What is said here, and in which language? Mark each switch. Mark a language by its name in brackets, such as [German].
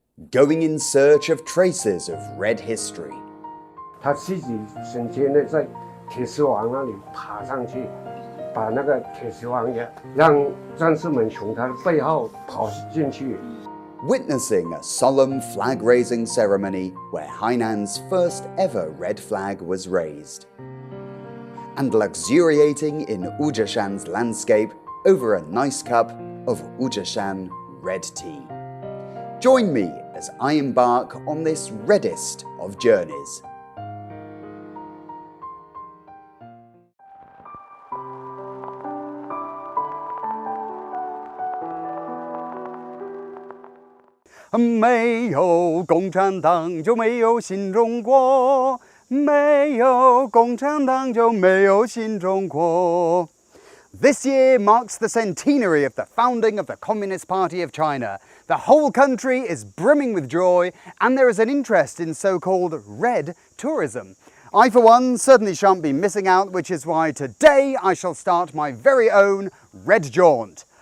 [English] going in search of traces of red history. [Chinese] 他自己先前呢在铁丝网那里爬上去，把那个铁丝网也让战士们从他的背后跑进去。 [English] Witnessing a solemn flag-raising ceremony where Hainan's first ever red flag was raised. And luxuriating in Wuzhishan's landscape over a nice cup of Wuzhishan red tea. Join me as I embark on this reddest of journeys. [Chinese] "没有共产党就没有新中国，没有共产党就没有新中国." [English] This year marks the centenary of the founding of the Communist Party of China. The whole country is brimming with joy, and there is an interest in so-called red tourism. I, for one, certainly shan't be missing out, which is why today I shall start my very own red jaunt.